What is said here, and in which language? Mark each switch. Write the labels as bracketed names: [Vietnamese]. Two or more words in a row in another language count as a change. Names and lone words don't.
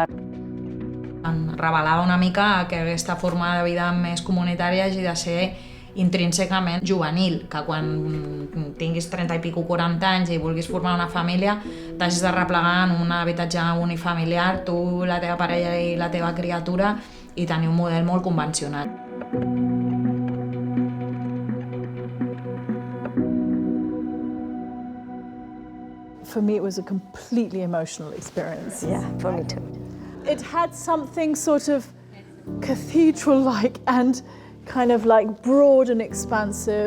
[Catalan] Em revelava una mica que aquesta forma de vida més comunitària hagi de ser intrínsecament juvenil, que quan tinguis 30 i pico 40 anys i vulguis formar una família t'hagis de replegar en un habitatge unifamiliar, tu, la teva parella i la teva criatura, i tenir un model molt convencional. [English] For me, it was a completely emotional experience. Yeah, for me too. It had something sort of cathedral-like and kind of like broad and expansive.